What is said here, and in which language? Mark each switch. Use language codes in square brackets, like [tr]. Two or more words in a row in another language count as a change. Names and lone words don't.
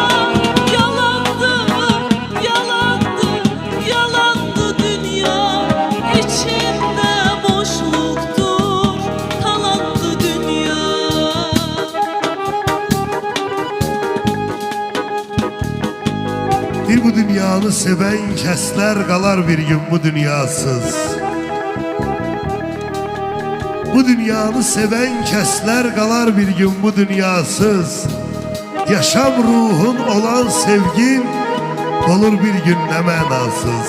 [tr] Yalandı, yalandı, yalandı dünya. İçimde boşluktur, talandı dünya. [az] Bir bu dünyanı seven kəslər qalar bir gün bu dünyasız. Bu dünyanı seven kəslər qalar bir gün bu dünyasız. Yaşam ruhun olan sevgin olur bir gün nə mənasız.